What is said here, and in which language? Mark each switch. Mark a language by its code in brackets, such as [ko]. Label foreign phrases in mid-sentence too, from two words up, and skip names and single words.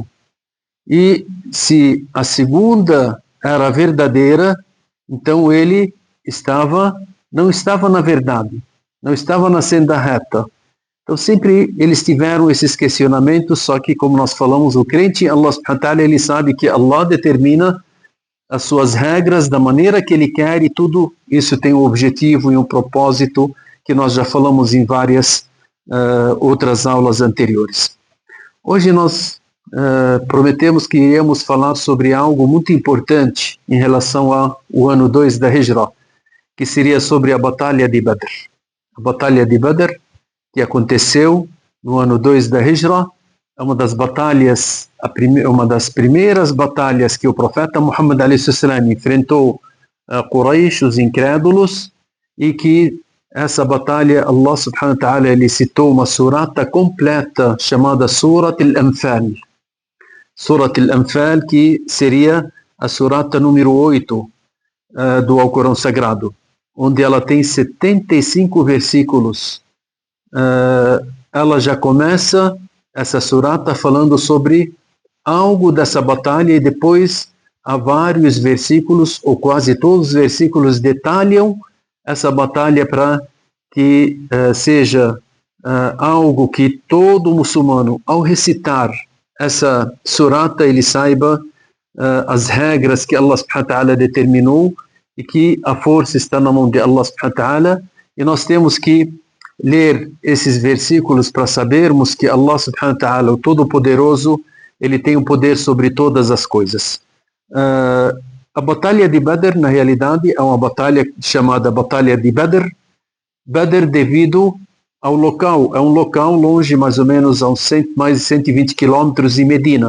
[pt] E se a segunda era verdadeira, então ele não estava na verdade, não estava na senda reta. Então sempre eles tiveram esses questionamentos, só que, como nós falamos, o crente em Allah [ar] سبحانه وتعالى, [pt] ele sabe que Allah determina as suas regras da maneira que ele quer, e tudo isso tem um objetivo e um propósito que nós já falamos em várias outras aulas anteriores. Hoje nós prometemos que iríamos falar sobre algo muito importante em relação ao ano 2 da Hijra, que seria sobre a Batalha de Badr. A Batalha de Badr, que aconteceu no ano 2 da Hijra, é uma das batalhas, uma das primeiras batalhas que o profeta Muhammad a.s. enfrentou Quraysh, os incrédulos, e que essa batalha, [ar] الله سبحانه وتعالى, [pt] ele citou uma surata completa chamada Surat al-Anfal. Surat al-Anfal, que seria a surata número 8 do Alcorão Sagrado, onde ela tem 75 versículos. Ela já começa essa surata falando sobre algo dessa batalha e depois há vários versículos, ou quase todos os versículos detalham essa batalha para que seja algo que todo muçulmano, ao recitar essa surata, ele saiba as regras que Allah [ar] سبحانه وتعالى [pt] determinou e que a força está na mão de Allah [ar] سبحانه وتعالى, [pt] e nós temos que ler esses versículos para sabermos que Allah [ar] سبحانه وتعالى, [pt] o Todo-Poderoso, ele tem o poder sobre todas as coisas. A batalha de Badr, na realidade, é uma batalha chamada Batalha de Badr. Badr devido ao local, é um local longe mais ou menos a mais de 120 quilômetros de Medina.